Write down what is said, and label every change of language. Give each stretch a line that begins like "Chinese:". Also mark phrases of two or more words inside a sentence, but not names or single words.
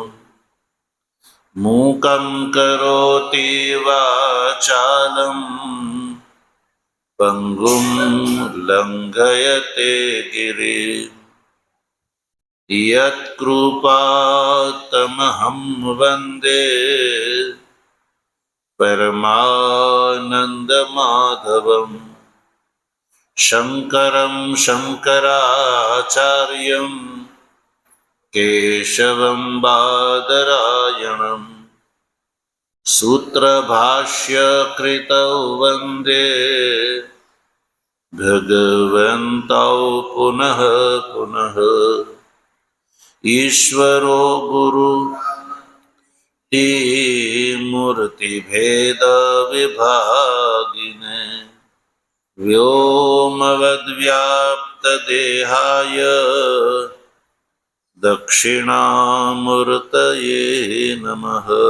Sanskrit: मूकं करोति वाचालं पंगुं लंघयते गिरिम यत्कृपातमहं वंदे परमानंदमाधवम. शंकरं शंकराचार्यं केशवं बादरायणं सूत्रभाष्यकृतौ वन्दे भगवन्तौ पुनः पुनः। ईश्वरो गुरु मूर्तिभेदविभागिने व्योमवद्व्याप्तदेहाय दक्षिणामूर्तये नमः।